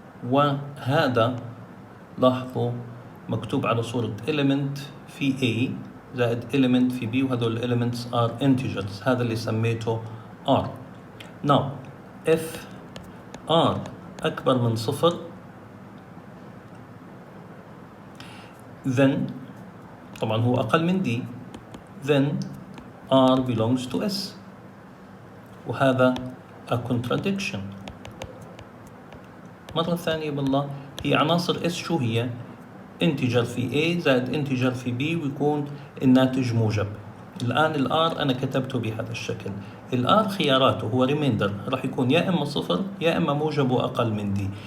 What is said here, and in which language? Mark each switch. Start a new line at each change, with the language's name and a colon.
Arabic: وهذا لاحظوا مكتوب على صورة element في A زائد element في B، وهذول
English: elements are integers.
Arabic: هذا اللي سميته R.
English: Now if R
Arabic: أكبر من صفر
English: then
Arabic: طبعا هو أقل من
English: D، then R belongs to S،
Arabic: وهذا
English: a contradiction.
Arabic: مرة ثانية بالله، هي عناصر S شو هي؟ انتجر في A زائد انتجر في B ويكون الناتج موجب. الآن ال R أنا كتبته بهذا الشكل. ال R خياراته هو ريميندر، راح يكون يا إما صفر يا إما موجب وأقل من D.